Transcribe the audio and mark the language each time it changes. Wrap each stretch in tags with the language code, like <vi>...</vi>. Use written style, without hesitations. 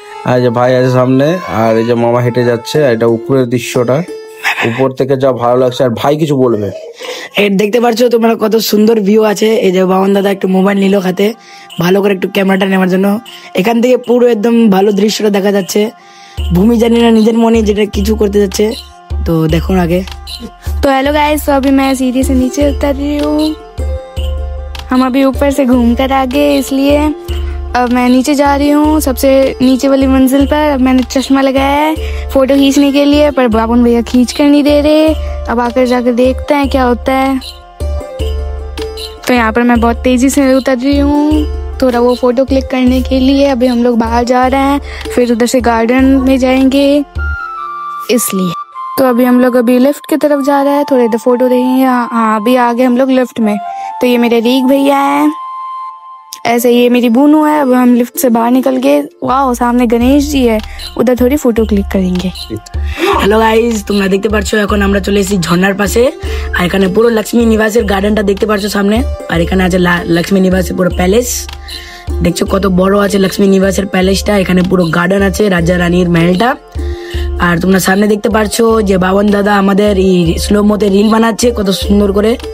<bn>আর যে ভাই আছে সামনে, আর এই যে মামা হেঁটে যাচ্ছে। এটা উপরের দৃশ্যটা, উপর থেকে যা ভালো লাগছে। আর ভাই কিছু বলবে। এই দেখতে পাচ্ছ তোমরা কত সুন্দর ভিউ আছে। এই যে বাবন দাদা একটু মোবাইল নিল হাতে, ভালো করে একটু ক্যামেরাটা নেওয়ার জন্য। এখান থেকে পুরো একদম ভালো দৃশ্যটা দেখা যাচ্ছে। ভূমি জানি না নিজের মনে যেটা কিছু করতে যাচ্ছে, তো দেখুন আগে।</bn> <hi>तो हेलो गाइस, तो अभी मैं सीढ़ी से नीचे उतर रही हूँ। हम अभी ऊपर से घूम कर आ गए, इसलिए अब मैं नीचे जा रही हूँ, सबसे नीचे वाली मंजिल पर। अब मैंने चश्मा लगाया है फोटो खींचने के लिए, पर बाबन भैया खींच कर नहीं दे रहे। अब आकर जाकर देखते हैं क्या होता है। तो यहाँ पर मैं बहुत तेजी से उतर रही हूँ थोड़ा वो फोटो क्लिक करने के लिए। अभी हम लोग बाहर जा रहे हैं, फिर उधर से गार्डन में जाएंगे, इसलिए। तो अभी हम लोग अभी लिफ्ट की तरफ जा रहे हैं, थोड़े देर फोटो देखेंगे। हाँ, अभी आ गए हम लोग लिफ्ट में। तो ये मेरे रीक भैया हैं, ऐसे ये मेरी बूनू है। अब हम लिफ्ट से बाहर निकल गए। वाह, सामने गणेश जी है, उधर थोड़ी फोटो क्लिक करेंगे।</hi> <bn>হ্যালো গাইজ, তোমরা দেখতে পাচ্ছ এখন আমরা চলে এসেছি ঝর্ণার পাশে। আর এখানে পুরো লক্ষ্মী নিবাসের গার্ডেনটা দেখতে পাচ্ছ সামনে। আর এখানে আছে লক্ষ্মী নিবাসের পুরো প্যালেস। দেখছো কত বড় আছে লক্ষ্মী নিবাসের প্যালেসটা। এখানে পুরো গার্ডেন আছে, রাজা রানীর মহলটা। আর তোমরা সামনে দেখতে পাচ্ছ যে বাবন দাদা আমাদের এই স্লো মোতে রিল বানাচ্ছে কত সুন্দর করে।</bn>